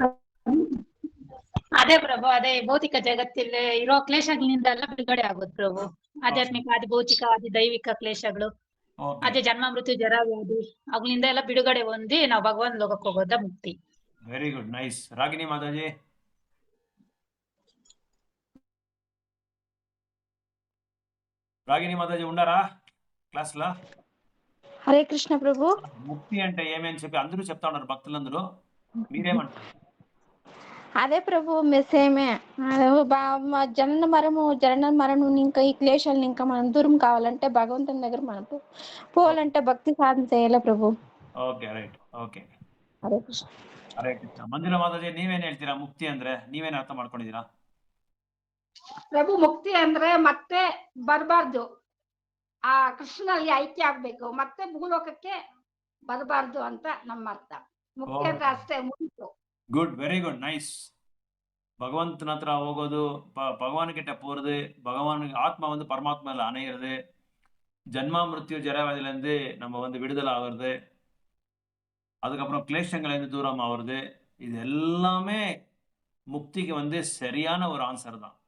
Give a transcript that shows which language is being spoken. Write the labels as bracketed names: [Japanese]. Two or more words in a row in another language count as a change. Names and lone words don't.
[Kannada] ಅದೇ ಪ್ರಭು, ಅದೇ ಭೌತಿಕ ಜಗತ್ತಲ್ಲಿ ಇರೋ ಕ್ಲೇಶಗಳಿಂದ ಎಲ್ಲ ಬಿಡುಗಡೆ ಆಗೋದು ಪ್ರಭು. ಆಧ್ಯಾತ್ಮಿಕ ಆದಿ ಭೌತಿಕ ಆದಿ ದೈವಿಕ ಕ್ಲೇಶಗಳು, ಅದೇ ಜನ್ಮ ಮೃತ್ಯು ಜರ ವ್ಯಾಧಿ ಅವುಗಳಿಂದ ಎಲ್ಲ ಬಿಡುಗಡೆ ಹೊಂದಿ ನಾವು ಭಗವಾನ್ ಲೋಕಕ್ಕೆ ಹೋಗೋದ ಮುಕ್ತಿ. [English] very good, nice. ರಾಗಿಣಿ ಮಾತಾಜಿ. [Telugu] రాగిణి మాతాజీ ఉండారా క్లాస్ లో? హరే కృష్ణ ప్రభు. ముక్తి అంటే ఏమి అని చెప్పి అందరూ చెప్తా ఉన్నారు భక్తులందరూ, మీరేమంటారు? అదే ప్రభు, మెసేమే జనన మరణం ఇంకా ఈ క్లేశాలను ఇంకా మనం దూరం కావాలంటే భగవంతుని దగ్గర మనం పోవాలంటే భక్తి సాధన చేయాలి ప్రభు. [English] okay, right. [Kannada] ಓಕೆ, ಹರೇ ಕೃಷ್ಣ. ಹರೇ ಕೃಷ್ಣ. ಮಂಜುಳಾ ಮಾತಾಜಿ, ನೀವೇನ್ ಹೇಳ್ತೀರಾ ಮುಕ್ತಿ ಅಂದ್ರೆ? ನೀವೇನ್ ಅರ್ಥ ಮಾಡ್ಕೊಂಡಿದ್ದೀರಾ? ಪ್ರಭು, ಮುಕ್ತಿ ಅಂದ್ರೆ ಮತ್ತೆ ಬರಬಾರ್ದು, ಆ ಕೃಷ್ಣನಲ್ಲಿ ಐಕ್ಯ ಆಗ್ಬೇಕು, ಮತ್ತೆ ಭೂಲೋಕಕ್ಕೆ ಬರಬಾರ್ದು ಅಂತ ನಮ್ಮ ಅರ್ಥ. ಮುಕ್ತಿ ಅಂದ್ರೆ ಅಷ್ಟೇ, ಮುಗಿತು. [English] good, very good, nice. [Tamil] பகவந்தன் ஹತ್ರ ಹೋಗೋದು, பகவான் கிட்ட போறது, பகவான் ஆத்மா வந்து பரமாத்மாவில் அணையிறது, ஜன்மா மிருத்யு ஜராவதிலேருந்து நம்ம வந்து விடுதலை ஆகுறது, அதுக்கப்புறம் கிளேஷங்கள்லேருந்து தூரம் ஆகுறது, இது எல்லாமே முக்திக்கு வந்து சரியான ஒரு ஆன்சர் தான்.